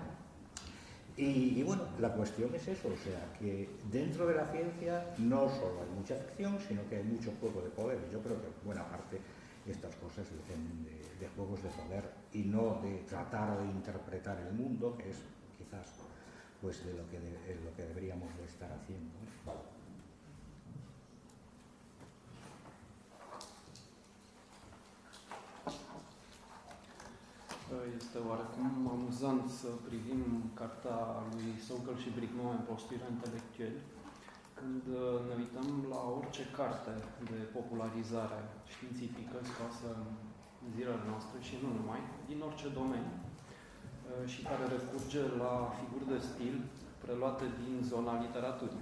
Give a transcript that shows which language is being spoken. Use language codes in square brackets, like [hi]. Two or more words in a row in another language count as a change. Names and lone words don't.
[es] Y bueno, la cuestión es eso, o sea, que dentro de la ciencia no solo hay mucha ficción, sino que hay mucho juego de poder. Yo creo que buena parte de estas cosas dependen de juegos de poder y no de tratar de interpretar el mundo, que es quizás pues de lo que deberíamos de estar haciendo, ¿no? [ro] Este oarecum amuzant să privim cartea lui Sokal și Bricmont în Posturile intelectuale, când ne uităm la orice carte de popularizare științifică scoasă în zilele noastre și nu numai, din orice domeniu, și care recurge la figuri de stil preluate din zona literaturii.